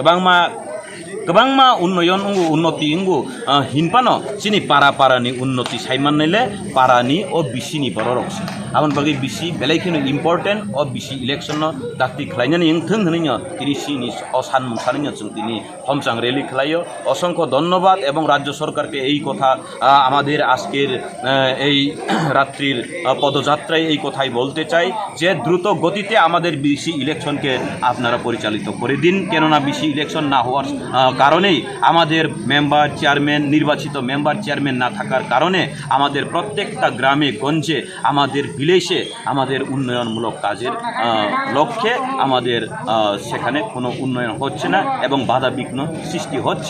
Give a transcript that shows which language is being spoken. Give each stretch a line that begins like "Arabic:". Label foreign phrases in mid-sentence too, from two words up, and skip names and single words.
Kok Borok: kebangma unnoyon ungu unnoti ungu hinpano chini para ni unnoti saiman nile parani o bisi ni bororok abon bagi bisi belaikino important o bisi election no dakti khlainani ingthung hninya tirisi ni osan mungsannya jeng tini homchang rally khlaio
Bangla: অসংখ্য ধন্যবাদ এবং রাজ্য সরকারকে এই কথা আমাদের আজকের এই রাত্রির পদযাত্রায় এই কথাই বলতে চাই যে দ্রুত গতিতে আমাদের বিসি ইলেকশনকে আপনারা পরিচালিত করে দিন কেননা
English: BC election
Bangla: না হওয়ার কারণেই আমাদের
English: member chairman
Bangla: নির্বাচিত
English: member chairman
Bangla: না থাকার কারণে আমাদের প্রত্যেকটা গ্রামে গঞ্জে আমাদের ভিলেজে আমাদের উন্নয়নমূলক কাজের লক্ষ্যে আমাদের সেখানে কোনো উন্নয়ন হচ্ছে না এবং বাধা বিঘ্ন সৃষ্টি হচ্ছে।